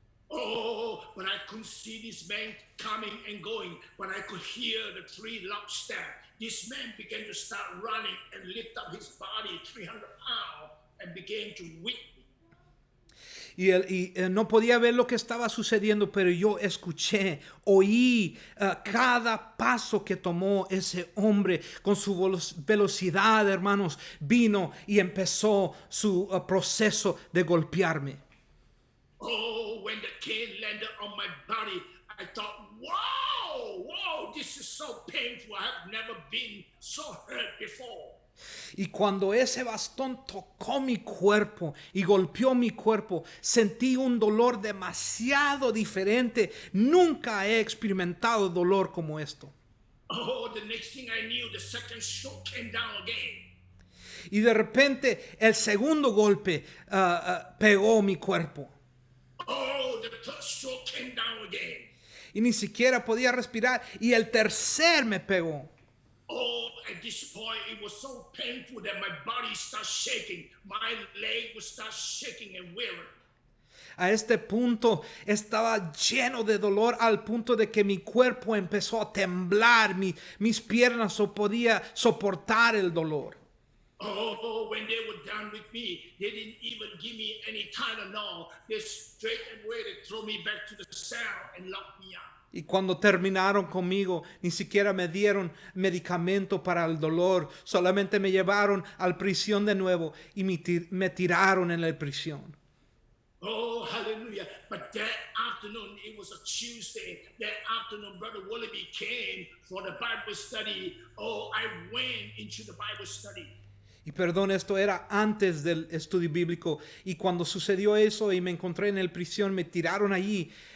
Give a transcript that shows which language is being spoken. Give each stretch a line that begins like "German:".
English: Oh, but I couldn't see this man coming and going, but I could hear the 3 loud steps. This man began to start running and lift up his body 300 pounds and began to whip me.
Spanish: Y no podía ver lo que estaba sucediendo, pero yo escuché, oí cada paso que tomó ese hombre con su velocidad, hermanos, vino y empezó su proceso de golpearme.
English: Oh, when the cane landed on my body, I thought, wow, this is so painful. I have never been so hurt before.
Spanish: Y cuando ese bastón tocó mi cuerpo y golpeó mi cuerpo, sentí un dolor demasiado diferente. Nunca he experimentado dolor como esto.
English: Oh, the next thing I knew, the second stroke came down again.
Spanish: Y de repente el segundo golpe pegó mi cuerpo.
English: Oh, the third stroke came down again.
Spanish: Y ni siquiera podía respirar. Y el tercer me pegó.
English: Oh, at this point, it was so painful that my body started shaking. My leg would start shaking and wavering.
Spanish: A este punto estaba lleno de dolor al punto de que mi cuerpo empezó a temblar. Mis piernas no podían soportar el dolor.
English: Oh, when they were done with me, they didn't even give me any Tylenol. They straight away they throw me back to the cell and lock me up.
Spanish: Y cuando terminaron conmigo, ni siquiera me dieron medicamento para el dolor. Solamente me llevaron a la prisión de nuevo y me tiraron en la prisión.
English: Oh, hallelujah. But that afternoon, it was a Tuesday. That afternoon, Brother Willoughby came for the Bible study. Oh, I went into the Bible study.
Spanish: Y perdón, esto era antes del estudio bíblico. Y cuando sucedió eso y me encontré en la prisión, me tiraron allí.